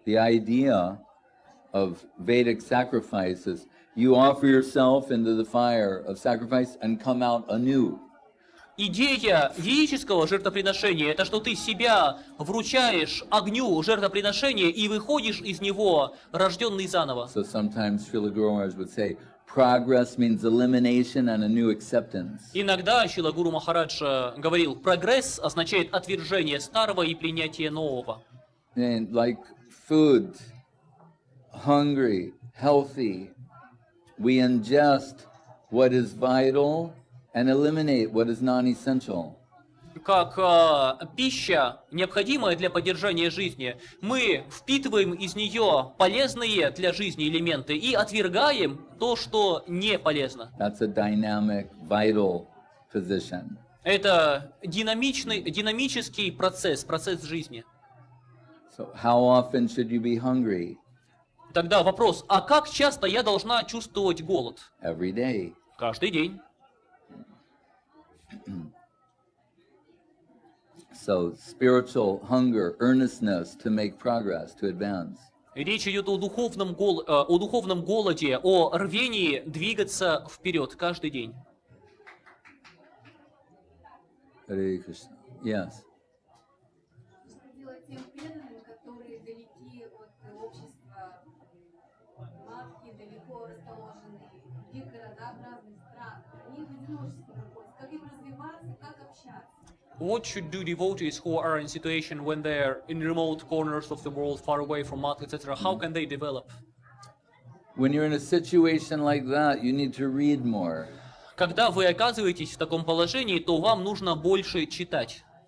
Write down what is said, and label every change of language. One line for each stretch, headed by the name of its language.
English: The idea of Vedic sacrifice is you offer yourself into the fire of sacrifice and come out anew.
Russian: Идея ведического жертвоприношения – это что ты себя вручаешь огню жертвоприношения и выходишь из него, рожденный заново.
English: So sometimes Srila Guru Maharaj would say, progress means elimination and a new acceptance.
Russian: Иногда Шрила Гуру Махарадж говорил, прогресс означает отвержение старого и принятие нового.
English: And like food, hungry, healthy, we ingest what is vital and eliminate what is non-essential.
Russian: Как пища, необходимая для поддержания жизни, мы впитываем из нее полезные для жизни элементы и отвергаем то, что не полезно.
English: That's a dynamic, vital position.
Russian: Это динамический процесс жизни.
English: So how often should you be hungry?
Russian: Тогда вопрос, а как часто я должна чувствовать голод?
English: Every day.
Russian: Каждый день.
English: So spiritual hunger, earnestness to make progress, to advance.
Russian: Речь идет о духовном голоде, о рвении двигаться вперед каждый день.
English: Hare Krishna. Yes.
Russian: Делать тем преданным, которые далеки от общества, матки, далеко расположенные, в других городах, разных странах. Они в одиночестве находятся. Как им развиваться, как общаться?
English: What should do devotees who are in situation when they're in remote corners of the world, far away from Mata, etc.? How can they develop? When you're in a situation like that, you need to read more.
Russian: Когда вы оказываетесь в таком положении, то вам нужно больше читать.